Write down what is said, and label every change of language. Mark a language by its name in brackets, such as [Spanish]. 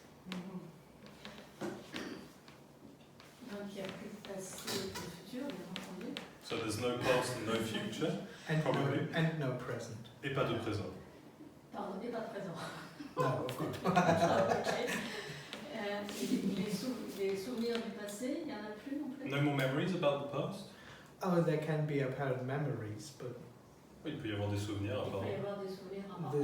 [French] Donc il n'y a plus de passé et de futur, bien entendu. [English] So there's no past and no future, probably. And no present. [French] Et pas de présent. Pardon, et pas de présent. [English] No, of course. Ok. [French] Les souvenirs du passé, il n'y en a plus non plus. [English] No more memories about the past? Oh, there can be apparent memories, but [French] Oui, il peut y avoir des souvenirs, Il peut y apparemment. avoir des souvenirs apparemment.